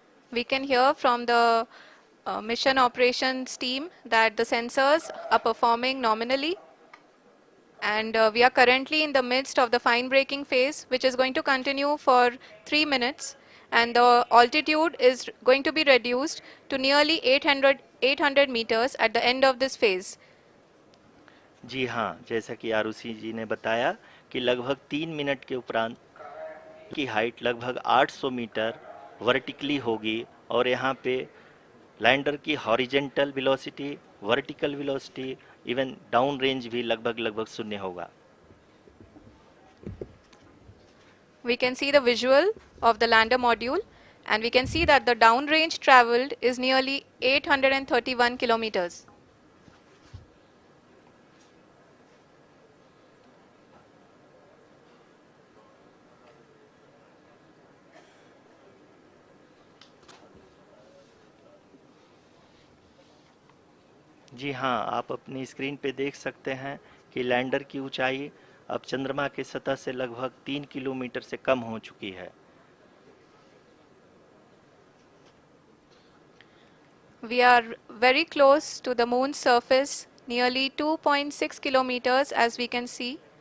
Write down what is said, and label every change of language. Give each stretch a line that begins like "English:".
English: We can hear from the mission operations team that the sensors are performing nominally, and we are currently in the midst of the fine braking phase, which is going to continue for 3 minutes, and the altitude is going to be reduced to nearly 800 meters at the end of this phase.
Hindi: जी हाँ, जैसा कि आरुषि जी ने बताया कि लगभग 3 minute के उपरांत की हाइट लगभग 800 मीटर वर्टिकली होगी और यहाँ पे लैंडर की horizontal velocity, vertical velocity, even down range भी लगभग लगभग शून्य होगा।
English: We can see the visual of the lander module, and we can see that the downrange traveled is nearly 831 kilometers.
Hindi: जी हाँ, आप अपनी स्क्रीन पे देख सकते हैं कि लैंडर की ऊंचाई अब चंद्रमा की सतह से लगभग 3 किलोमीटर से कम हो चुकी है।
English: We are very close to the moon's surface, nearly 2.6 kilometers as we can see.